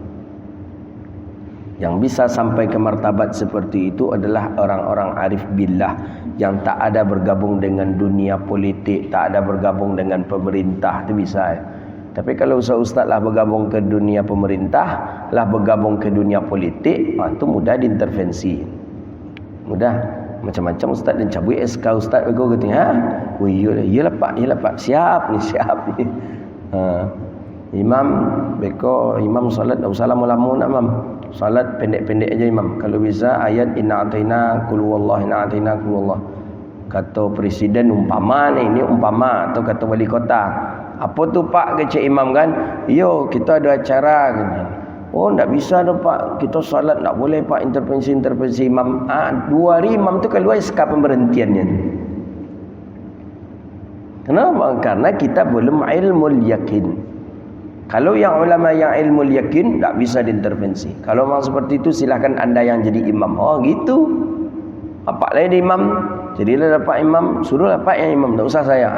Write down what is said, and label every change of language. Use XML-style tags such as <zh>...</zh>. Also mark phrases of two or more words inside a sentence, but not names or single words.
<id>Yang bisa sampai ke martabat seperti itu adalah orang-orang arif billah yang tak ada bergabung dengan dunia politik, tak ada bergabung dengan pemerintah, itu bisa. Tapi kalau ustaz-ustaz lah bergabung ke dunia pemerintah, lah bergabung ke dunia politik, itu mudah diintervensi. Mudah. Macam-macam ustaz dan cabut SK ustaz bego kata, oh iyalah pak, siap ni.</id> <min>Imam beko imam solat dak usah lama-lama nak imam.</min> <id>Solat pendek-pendek aja imam. Kalau bisa ayat</id> <ar>إنا أعطينا قل هو الله إنا أعطينا قل هو الله.</ar> <id>Kata presiden umpama ni, ini umpama, atau kata wali kota. Apa tu pak ke cik imam kan? Yo, kita ada acara kan. Oh, tak bisa dah pak. Kita solat tak boleh pak, intervensi imam. 2 hari imam tu keluar SK pemberhentiannya. Kenapa? Karena kita belum ilmu yakin. Kalau yang ulama yang ilmu yakin tak bisa diintervensi. Kalau memang seperti itu silahkan anda yang jadi imam. Oh gitu. Apa lagi imam? Jadilah dapat imam, suruhlah pak yang imam, tak usah saya.</id>